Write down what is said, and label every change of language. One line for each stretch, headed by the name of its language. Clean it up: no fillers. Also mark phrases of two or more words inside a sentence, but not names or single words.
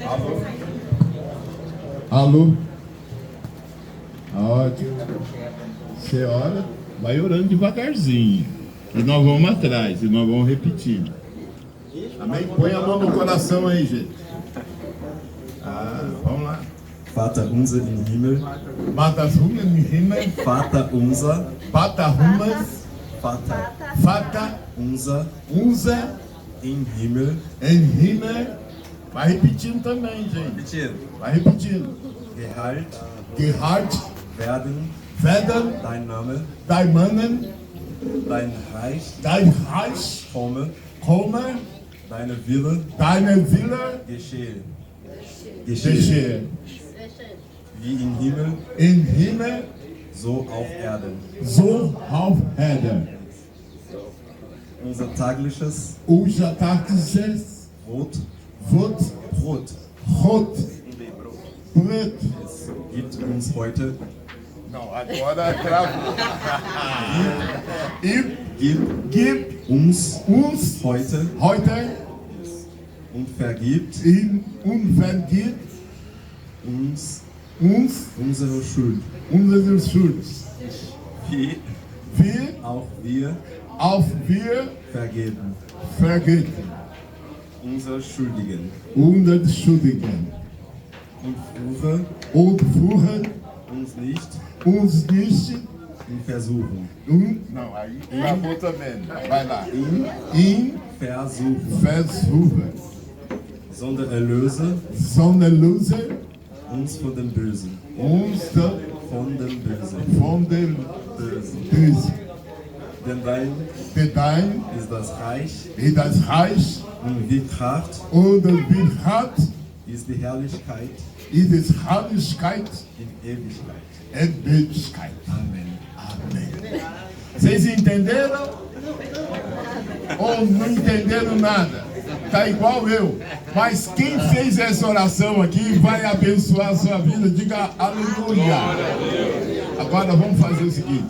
Portuguese: Alô? Alô? Ótimo. Você ora, vai orando devagarzinho. E nós vamos atrás, e nós vamos repetindo. Amém? Põe a mão no coração aí, gente. Vamos lá.
German: Vater unser im Himmel, Vater unser im Himmel, Vater unser, Vater unser im Himmel. em Himmel.
Portuguese: Vai repetindo também, gente. Repetindo. Vai repetindo.
German: Geheilt werden dein Name, dein Namen, dein Reich dein Reich komme, komme, Wille Wille geschehe. geschehe. Wie im Himmel, Im Himmel, so auf Erden. so auf Erden. Unser tägliches Unser tägliches Brot Brot Brot gibt gib uns heute.
Portuguese: Não, agora travou.
German: Gib uns heute und vergibt und vergib uns unsere Schuld. wie Wie auch wir wir vergeben vergeben unsere Schuldigen unsere Schuldigen und führe und führen uns nicht uns nicht in Versuchung.
Portuguese: Não, aí travou também. Vai lá.
German: In In Versuchung. Versuchen. Sondern erlöse Sondern löse uns von dem Bösen. uns Von dem Bösen. von dem Bösen. Bösen. Denn dein Denn dein ist das Reich ist das Reich und die Kraft und die Kraft ist die Herrlichkeit ist die Herrlichkeit in Ewigkeit. und Ewigkeit. Amen.
Portuguese: Amém. Vocês entenderam? Ou não entenderam nada? Tá igual eu. Mas quem fez essa oração aqui vai abençoar a sua vida. Diga aleluia. Agora vamos fazer o seguinte.